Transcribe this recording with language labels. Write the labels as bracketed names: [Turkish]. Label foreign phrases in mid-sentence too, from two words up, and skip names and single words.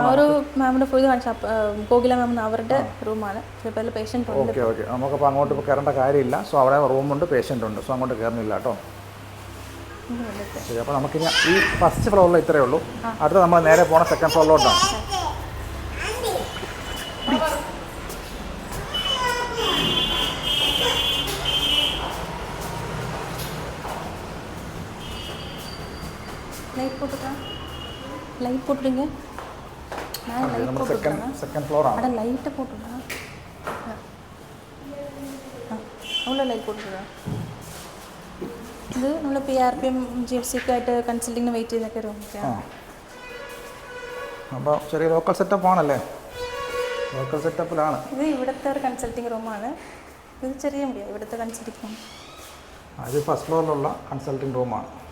[Malayalam] ഒരു മാമിൻ്റെ പോയി കാണിച്ചാൽ കോകില മാം അവരുടെ റൂമാണ്. ഇപ്പോൾ പേഷ്യൻ്റ് ഉണ്ട്. ഓക്കെ. ഓക്കെ. നമുക്കപ്പോൾ അങ്ങോട്ട് ഇപ്പോൾ കയറേണ്ട കാര്യമില്ല. സോ അവിടെ റൂമുണ്ട്, പേഷ്യൻ്റ് ഉണ്ട്. സോ അങ്ങോട്ട് കയറുന്നില്ല കേട്ടോ. ശരി, അപ്പോൾ നമുക്കിനി ഈ [English] first floor [Malayalam] ഇത്രയേ ഉള്ളൂ. അടുത്ത നമ്മൾ നേരെ പോണ [English] second floor. [Tamil] லைட் போட்டுடுங்க. நான் லைட் [Malayalam] നമ്മൾ [Tamil] போட்டுடுறேன். [English] second floor. [Tamil] அட லைட்டை போட்டுடுறேன். அவ்வளோ லைட் போட்டுடுறேன். [Malayalam] ഇത് നമ്മൾ PRPM GFCക്ക് ആയിട്ട് കൺസൾട്ടിങ്ങിന് വെയിറ്റ് ചെയ്തൊക്കെ റൂം. അപ്പോൾ ചെറിയ [English] local setup [Malayalam] ആണല്ലേ? [English] local setup. [Malayalam] ഇത് ഇവിടുത്തെ ഒരു [English] consulting room. [Malayalam] ഇത് ചെറിയ മുറിയാണ് ഇവിടുത്തെ [English] consulting room. [Malayalam] ഇത് [English] first floor consulting room.